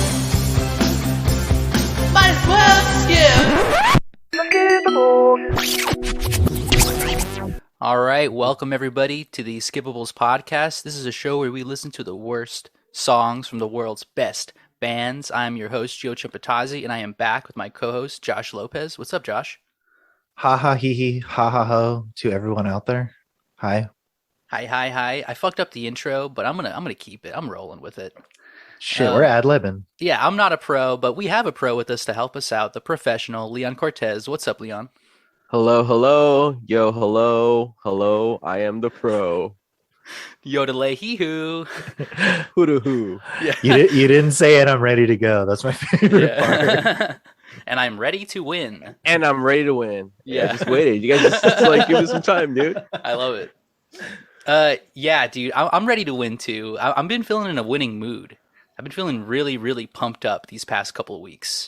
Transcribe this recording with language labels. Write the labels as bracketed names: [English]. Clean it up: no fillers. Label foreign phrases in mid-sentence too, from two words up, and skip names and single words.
[English] Might as well skip. All right, welcome everybody to the Skippables podcast. This is a show where we listen to the worst songs from the world's best bands. I'm your host, Joe Chimpatazzi, and I am back with my co-host, Josh Lopez. What's up, Josh? Ha ha hee hee ha ha ho to everyone out there. Hi. Hi. I fucked up the intro, but I'm gonna keep it. I'm rolling with it. Shit, we're ad-libbing. Yeah, I'm not a pro, but we have a pro with us to help us out, the professional, Leon Cortez. What's up, Leon? Hello. Yo, hello. I am the pro. Yodelay hee-hoo. Hoo-da-hoo. Yeah. You didn't say it, I'm ready to go. That's my favorite part. And I'm ready to win. And I'm ready to win. Yeah. I just waited. You guys just like give me some time, dude. I love it. Yeah, dude, I'm ready to win too. I've been feeling in a winning mood. I've been feeling really, really pumped up these past couple of weeks.